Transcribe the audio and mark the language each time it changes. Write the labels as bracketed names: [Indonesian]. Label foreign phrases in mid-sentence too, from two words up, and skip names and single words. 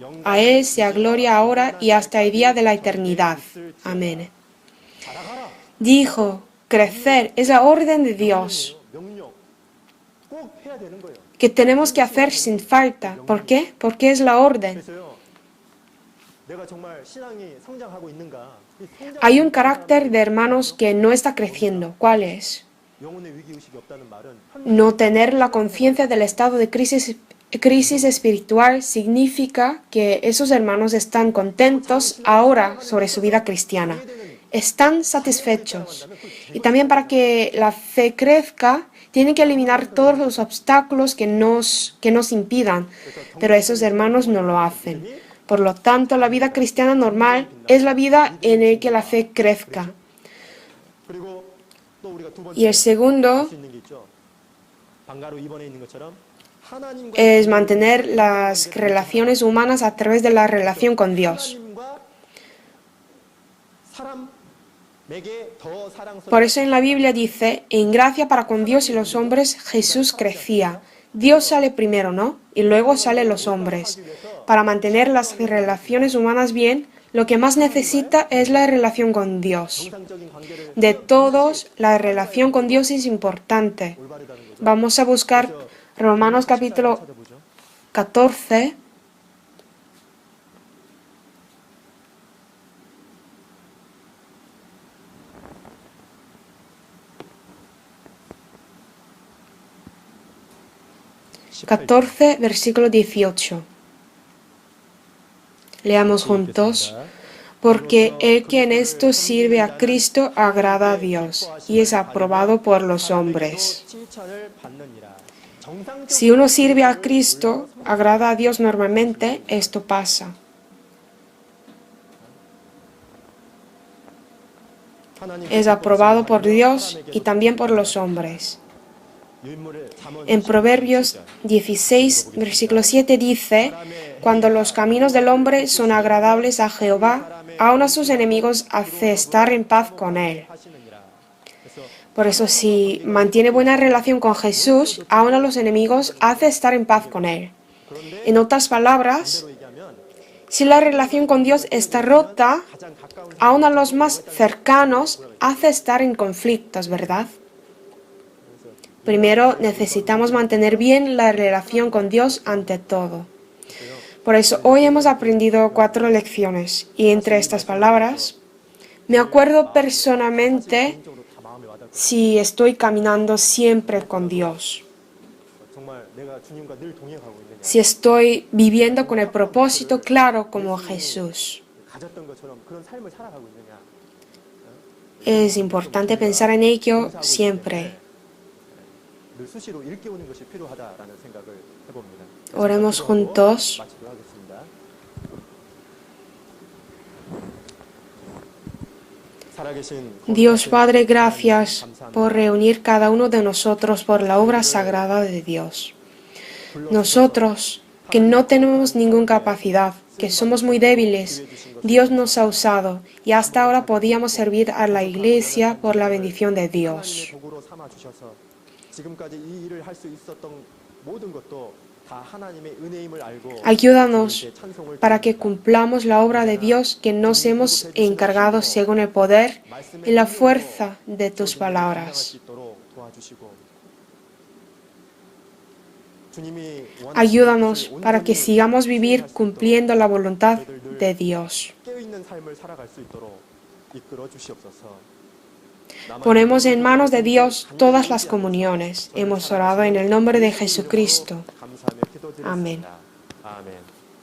[Spanish] A Él sea gloria ahora y hasta el día de la eternidad. Amén. Dijo, crecer es la orden de Dios, que tenemos que hacer sin falta. ¿Por qué? Porque es la orden. [Korean] 내가 정말 신앙이 성장하고 있는가? 이 성장- [Spanish] Hay un carácter de hermanos que no está creciendo. ¿Cuál es? [Korean] 영혼의 위기의식이 없다는 말은 [Spanish] No tener la conciencia del estado de crisis espiritual significa que esos hermanos están contentos ahora sobre su vida cristiana. Están satisfechos. Y también para que la fe crezca, tienen que eliminar todos los obstáculos que nos impidan. Pero esos hermanos no lo hacen. Por lo tanto, la vida cristiana normal es la vida en la que la fe crezca. [Korean] 그리고 또 우리가 두 번째 [Spanish] Y el segundo [Korean] 할수 있는 게 있죠. 방가로 2번에 있는 것처럼 하나님과 [Spanish] es mantener las relaciones humanas a través de la relación con Dios. [Korean] 하나님과 사람에게 더 사랑스러운 [Spanish] Por eso en la Biblia dice, en gracia para con Dios y los hombres Jesús crecía. Dios sale primero, ¿no? Y luego salen los hombres. Para mantener las relaciones humanas bien, lo que más necesita es la relación con Dios. [Korean] 정상적인 관계를 [Spanish] De todos, la relación con Dios es importante. [Korean] 올바르다는 거죠. [Spanish] Vamos a buscar Romanos capítulo [Korean] 찾아보죠. [Spanish] 14. Versículo 18. Leamos juntos. Porque el que en esto sirve a Cristo agrada a Dios y es aprobado por los hombres. [Korean] 칭찬을 받느니라. 정상적 [Spanish] Si uno sirve a Cristo, agrada a Dios normalmente, esto pasa. [Korean] 하나님 [Spanish] Es aprobado por Dios y también por los hombres. [Korean] 유인물을 잠언 [Spanish] En Proverbios 16, versículo 7 dice, cuando los caminos del hombre son agradables a Jehová, aun a sus enemigos hace estar en paz con él. [Korean] 하시느니라. 그래서 [Spanish] Por eso si mantiene buena relación con Jesús, aun a los enemigos hace estar en paz con él. [Korean] 그런데 [Spanish] En otras palabras, [Korean] 반대로 얘기하면 [Spanish] si la relación con Dios está rota, [Korean] 가장 가까운 [Spanish] aun a los más cercanos hace estar en conflictos, ¿verdad? Primero necesitamos mantener bien la relación con Dios ante todo. Por eso hoy hemos aprendido 4 lecciones y entre estas palabras me acuerdo personalmente [Korean] 적으로 다 마음에 와닿고 [Spanish] si estoy caminando siempre con Dios, [Korean] 정말 내가 주님과 늘 동행하고 있느냐. [Spanish] si estoy viviendo con el propósito claro como Jesús. [Korean] 가졌던 것처럼 그런 삶을 살아가고 있느냐. [Spanish] Es importante pensar en ello siempre. [Korean] 늘 수시로 일깨우는 것이 필요하다라는 생각을 해봅니다. [Spanish] Oremos juntos. [Korean] 마치도록 하겠습니다. 살아계신 [Spanish] Dios Padre, gracias por reunir cada uno de nosotros por la obra sagrada de Dios. Nosotros, que no tenemos ninguna capacidad, que somos muy débiles, Dios nos ha usado y hasta ahora podíamos servir a la Iglesia por la bendición de Dios. [Korean] 하나님의 도구로 삼아 주셔서 지금까지 이 일을 할 수 있었던 모든 것도 다 하나님의 은혜임을 알고 [Spanish] Ayúdanos [Korean] 주님께 찬송을 [Spanish] para que cumplamos la obra de Dios que nos hemos encargado según el poder y la fuerza de tus [Korean] 수 [Spanish] palabras. [Korean] 있도록 도와주시고 주님이 [Spanish] Ayúdanos para que sigamos vivir cumpliendo la voluntad de Dios. [Korean] 깨어있는 삶을 살아갈 수 있도록 이끌어 주시옵소서. [Spanish] Ponemos en manos de Dios todas las comuniones. Hemos orado en el nombre de Jesucristo. [Korean] 감사하며 기도드렸습니다. 아멘. 아멘.